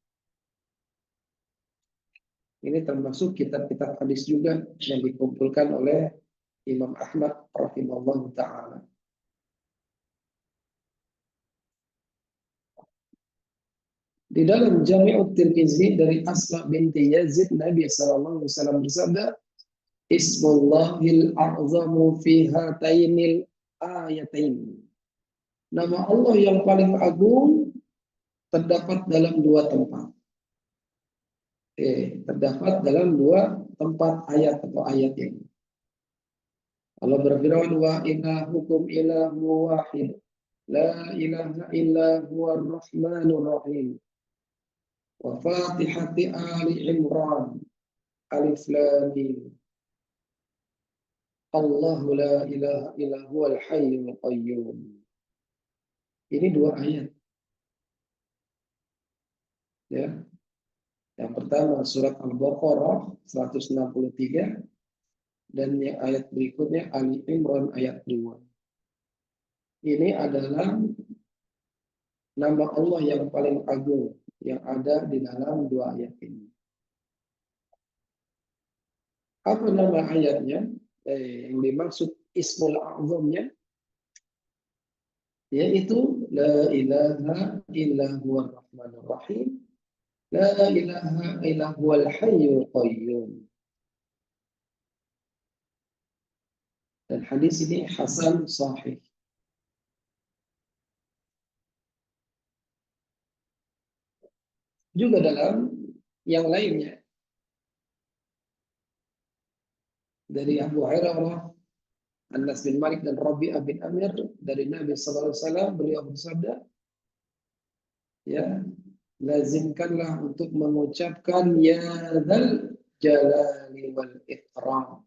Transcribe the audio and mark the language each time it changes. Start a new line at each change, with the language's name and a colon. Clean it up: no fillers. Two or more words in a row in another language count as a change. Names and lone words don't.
Indonesian: Ini termasuk kitab-kitab hadis juga yang dikumpulkan oleh Imam Ahmad
Arabic: رحمه الله تعالى.
Indonesian: Di dalam Jami'ut Tirmizi dari Asma binti Yazid, Nabi SAW bersabda,
Arabic: اسم الله الأعظم في هاتين الآيتين.
Indonesian: Nama Allah yang paling agung terdapat dalam dua tempat. Terdapat dalam dua tempat ayat atau ayat ini. Allah berfirman,
Arabic: وإلهكم إله واحد لا إله إلا هو الرحمن الرحيم. وفاتحة آل عمران ألف لام ميم. الله لا إله إلا هو الحي القيوم.
Indonesian: Ini dua ayat. Ya. Yang pertama surat Al-Baqarah 163 dan yang ayat berikutnya Ali Imran ayat 2. Ini adalah nama Allah yang paling agung yang ada di dalam dua ayat ini. Apa nama ayatnya? Yang dimaksud Ismul A'zamnya yaitu
Arabic: لا إله إلا هو الرحمن الرحيم لا إله إلا هو الحي القيوم.
Indonesian: Dan hadis ini hasan sahih. Juga dalam yang lainnya dari Abu Hurairah, Anas bin Malik dan Rabi'ah bin Amir dari Nabi
Arabic: صلى الله عليه وسلم,
Indonesian: beliau bersabda, ya, lazimkanlah untuk mengucapkan
Arabic: يا ذا الجلال والإكرام.